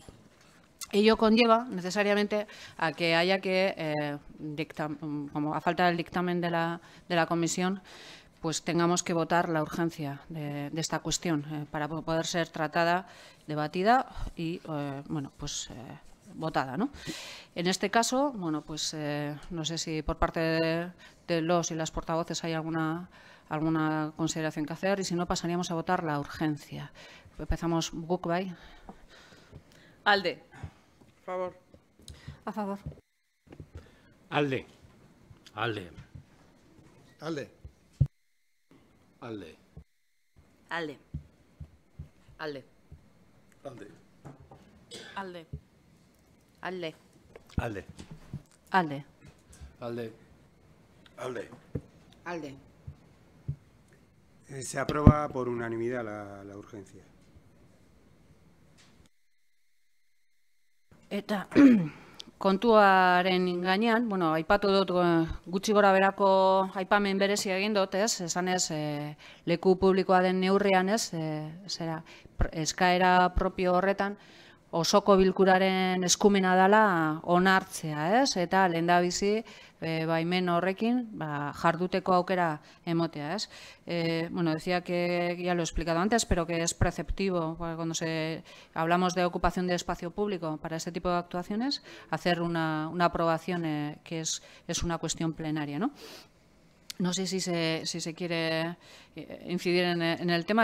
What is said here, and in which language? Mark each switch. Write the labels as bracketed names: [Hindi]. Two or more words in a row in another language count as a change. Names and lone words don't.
[Spanish] Ello conlleva necesariamente a que haya que, como a falta del dictamen de la comisión, pues tengamos que votar la urgencia de esta cuestión para poder ser tratada, debatida y, bueno, pues votada, ¿no? En este caso, bueno, pues no sé si por parte de los y las portavoces hay alguna consideración que hacer y si no pasaríamos a votar la urgencia. Empezamos, [Basque] guk bai. Alde. [Spanish] A favor. A favor. [Basque] Alde. Alde. Alde. Alde. Alde. Alde. Alde. Alde. Alde. Alde. Alde. Alde. Alde. Alde. [Spanish] Se aprueba por unanimidad la urgencia. [Basque] Eta kontuaren gainean, bueno, aipatu dut gutxi gora berako aipamen berezia egin dut, ez? Esanez, leku publikoa den neurrian, ez? Eskaera propio horretan, osoko bilkuraren eskumena dela onartzea, ez? Eta lehendabizi, baimen horrekin, jarduteko aukera emotea, ez? [Spanish] Bueno, decía que ya lo he explicado antes, pero que es preceptivo cuando hablamos de ocupación de espacio público para este tipo de actuaciones, hacer una aprobación que es una cuestión plenaria, ¿no? No sé si se quiere incidir en el tema.